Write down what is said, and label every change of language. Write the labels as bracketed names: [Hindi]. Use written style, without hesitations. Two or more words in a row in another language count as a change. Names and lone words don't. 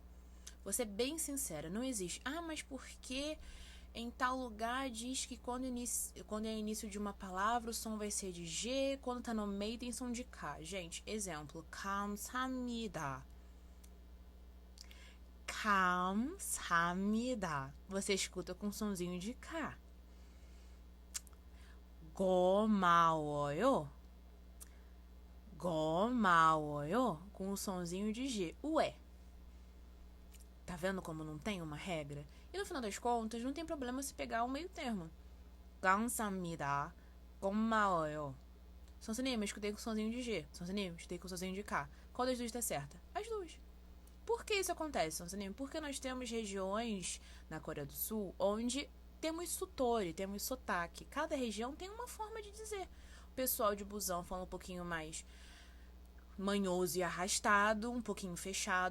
[Portuguese] Vou ser bem sincera, não existe. Ah, mas por que em tal lugar diz que quando é início de uma palavra o som vai ser de G, quando tá no meio tem som de K? Gente, exemplo, [Korean] 감사합니다. 감사합니다. [Portuguese] Você escuta com sonzinho de K. [Korean] 고마워요. 고마워요. [Portuguese] Com o sonzinho de G. Ué. Tá vendo como não tem uma regra? E no final das contas, não tem problema se pegar o meio termo. [Korean] 감사합니다. 고마워요. [Portuguese] Sonsinima, escutei com sonzinho de G. Sonsinima, escutei com sonzinho de K. Qual das duas tá certa? As duas. Por que isso acontece, Sonsinima? Porque nós temos regiões na Coreia do Sul onde temos sotaque, temos sotaque. Cada região tem uma forma de dizer. O pessoal de Busan fala um pouquinho mais manhoso e arrastado, um pouquinho fechado.